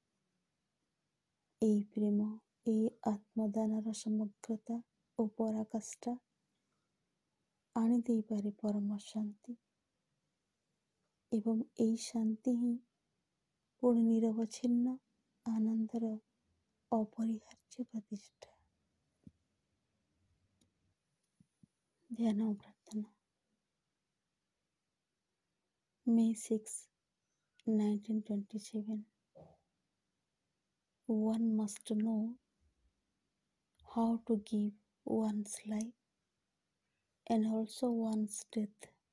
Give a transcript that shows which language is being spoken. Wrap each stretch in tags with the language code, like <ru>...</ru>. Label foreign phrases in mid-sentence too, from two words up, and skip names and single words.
<or>ଏହି ପ୍ରେମ, ଏହି ଆତ୍ମଦାନର ସମଗ୍ରତା ଓ ପରାକାଷ୍ଠା ଆଣି ଦେଇପାରେ ପରମ ଶାନ୍ତି, ଏବଂ ଏହି ଶାନ୍ତି ହିଁ ପୁଣି ନିରବଚ୍ଛିନ୍ନ ଆନନ୍ଦର ଅପରିହାର୍ଯ୍ୟ ପ୍ରତିଷ୍ଠା। ଧ୍ୟାନ ଓ ପ୍ରାର୍ଥନା।</or> <en>May 6, 1927 One must know how to give one's life and also one's death.</en>